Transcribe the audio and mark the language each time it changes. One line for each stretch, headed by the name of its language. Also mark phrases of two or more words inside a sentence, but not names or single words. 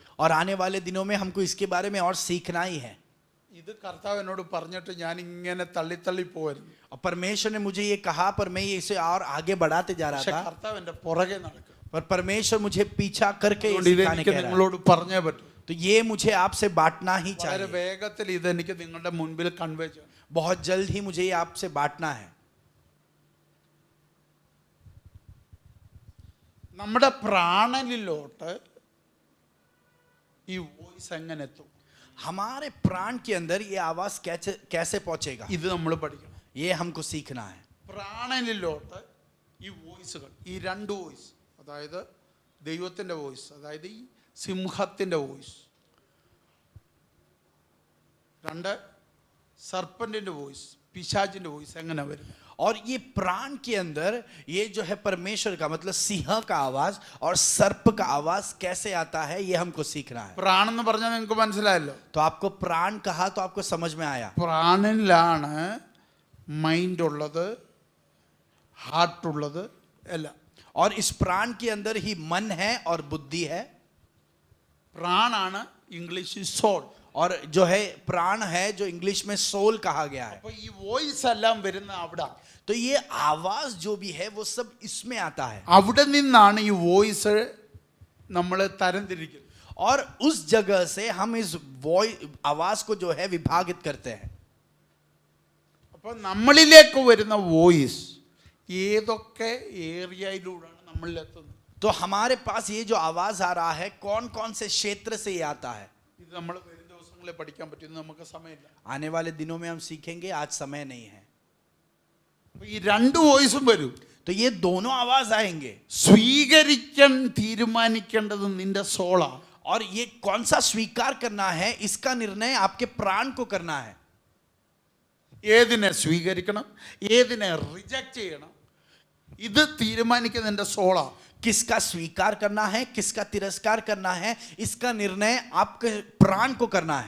Hindi: और आने वाले दिनों में हमको इसके बारे में और सीखना ही है.
Malayalam: ഇത് കർത്താവ് എന്നോട് പറഞ്ഞിട്ട് ഞാൻ ഇങ്ങനെ തള്ളി പോയിരുന്നു.
Hindi: और परमेश्वर ने मुझे ये कहा पर मैं ये इसे और आगे बढ़ाते जा रहा
Malayalam: പക്ഷെ
Hindi: था,
Malayalam: കർത്താവ് എൻ്റെ പുറകെ നടക്കും.
Hindi: पर परमेश्वर मुझे पीछा करके ये
Malayalam: അതുകൊണ്ട്
Hindi: सिखाने
Malayalam: ഇതെനിക്ക്
Hindi: कह रहा है।
Malayalam: നിങ്ങളോട് പറഞ്ഞേ പറ്റൂ.
Hindi: तो ये मुझे आपसे बांटना ही
Malayalam: വളരെ
Hindi: चाहिए।
Malayalam: വേഗത്തിൽ ഇതെനിക്ക് നിങ്ങളുടെ മുൻപിൽ കൺവേ ചെയ്യണം.
Hindi: बहुत जल्द ही मुझे ये आपसे बांटना है।
Malayalam: നമ്മുടെ പ്രാണനിലോട്ട് ഈ വോയിസ് എങ്ങനെ എത്തും?
Hindi: हमारे प्राण के अंदर ये आवाज कैसे पहुंचेगा,
Malayalam: ഇത് നമ്മൾ പഠിക്കണം.
Hindi: ये हमको सीखना है।
Malayalam: പ്രാണനിലോട്ട് ഈ വോയിസുകൾ, ഈ രണ്ട് വോയിസ്, അതായത് ദൈവത്തിൻ്റെ വോയിസ്, അതായത് ഈ സിംഹത്തിൻ്റെ വോയിസ്, രണ്ട് സർപ്പന്റിൻ്റെ വോയിസ്, പിശാചിൻ്റെ വോയിസ് എങ്ങനെ വരും?
Hindi: और ये प्राण के अंदर ये जो है परमेश्वर का मतलब सिंह का आवाज और सर्प का आवाज कैसे आता है, ये हमको सीखना है।
Malayalam: പ്രാണെന്ന് പറഞ്ഞാൽ നിങ്ങൾക്ക് മനസ്സിലായല്ലോ.
Hindi: तो आपको प्राण कहा तो आपको समझ में आया।
Malayalam: പ്രാണനിലാണ് മൈൻഡ് ഉള്ളത്, ഹാർട്ട് ഉള്ളത് എല്ലാം.
Hindi: और इस प्राण के अंदर ही मन है और बुद्धि है।
Malayalam: പ്രാണാണ് ഇംഗ്ലീഷിൽ സോൾ.
Hindi: और जो है प्राण है जो इंग्लिश में सोल कहा गया है।
Malayalam: അപ്പൊ ഈ വോയിസ് എല്ലാം വരുന്ന അവിടെ.
Hindi: तो ये आवाज जो भी है वो सब इसमें आता है।
Malayalam: അവിടെ നിന്നാണ് ഈ വോയിസ് നമ്മൾ തരംതിരിക്കുന്നത്.
Hindi: और उस जगह से हम इस आवाज को जो है विभागित करते हैं।
Malayalam: അപ്പൊ നമ്മളിലേക്ക് വരുന്ന വോയിസ് ഏതൊക്കെ ഏരിയയിലൂടെയാണ് നമ്മളിലെത്തുന്നത്?
Hindi: तो हमारे पास ये जो आवाज आ रहा है कौन कौन से क्षेत्र से ये आता है,
Malayalam: ഇത് നമ്മൾ വരും ദിവസങ്ങളെ പഠിക്കാൻ പറ്റും, നമുക്ക് സമയമില്ല.
Hindi: आने वाले दिनों में हम सीखेंगे, आज समय नहीं है।
Malayalam: അപ്പൊ ഈ രണ്ട് വോയിസും വരും.
Hindi: तो ये दोनों आवाज आएंगे।
Malayalam: സ്വീകരിക്കാൻ തീരുമാനിക്കേണ്ടത് നിന്റെ സോളാ.
Hindi: और ये कौन सा स्वीकार करना है, इसका निर्णय आपके प्राण को करना है।
Malayalam: ഏതിനെ സ്വീകരിക്കണം, ഏതിനെ റിജക്റ്റ് ചെയ്യണം, ഇത് തീരുമാനിക്കുന്നത് നിന്റെ സോളാ.
Hindi: किसका स्वीकार करना है, किसका तिरस्कार करना है, इसका निर्णय आपके प्राण को करना है।